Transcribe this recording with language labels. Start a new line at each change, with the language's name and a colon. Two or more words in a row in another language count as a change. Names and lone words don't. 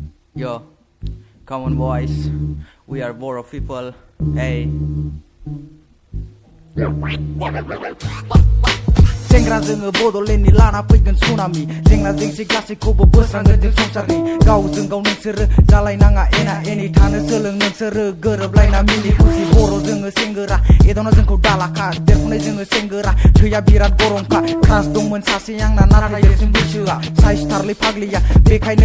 English: Yo, come on boys, we are Bodo people, hey.
Bodo: Jengra जोङो बड'लेण्डनि लाना फैगोन सुनामि जेंना जेंसि गासैखौबो बोस्रांगोन जों संसारनि गावजों गाव नोंसोरो जालायनाङा एना एनि थानो सोलों नोंसोरो गोरोबलायना मिनि खुसि बर' जोङो सेंगोरा एदावना जोंखौ दालाखा देरफुनाय जोङो सेंगोरा थैया बिराद गरमखा क्रास दंमोन सासे आंना नाथाय देरसिन बैसोआ साइसथारलै फाग्लिया बेखायनो